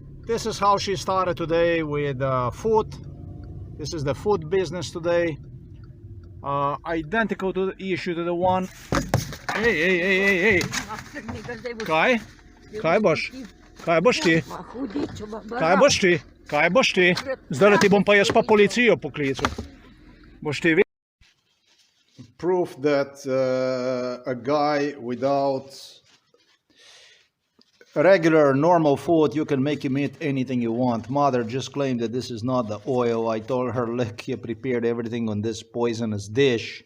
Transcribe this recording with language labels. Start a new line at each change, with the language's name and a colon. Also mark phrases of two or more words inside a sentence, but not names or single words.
English: This is how she started today with food. This is the food business today. Identical to the issue to the one.
Slovenian: Hey. Kaj boš? Kaj boš ti? Kaj boš ti? Kaj boš ti? Zdaj ti bom pa jaz pa policijo poklical. Boš ti videl?
English: Proof that a guy without regular normal food, you can make him eat anything you want. Mother just claimed that this is not the oil. I told her, look, you prepared everything on this poisonous dish.